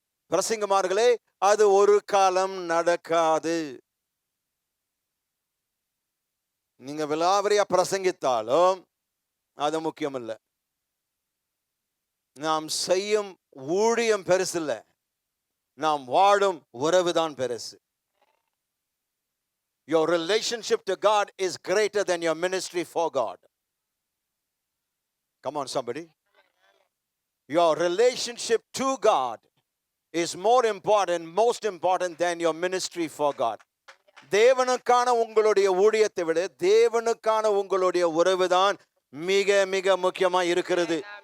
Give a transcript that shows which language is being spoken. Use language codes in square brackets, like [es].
[ta] பிரசங்கமார்களே அது ஒரு காலம் நடக்காது. நீங்க விலாவரியா பிரசங்கித்தாலும் அது முக்கியம் இல்லை. நாம் செய்யும் ஊழியம் பெருசு இல்லை, நாம் வாழும் உறவுதான் பெருசு. [en] Your relationship to God is greater than your ministry for God. Come on somebody. Your relationship to God is more important, most important than your ministry for God. [ta] தேவனுக்கான உங்களுடைய ஊழியத்தை விட தேவனுக்கான உங்களுடைய உறவுதான் மிக மிக முக்கியமா இருக்கிறது.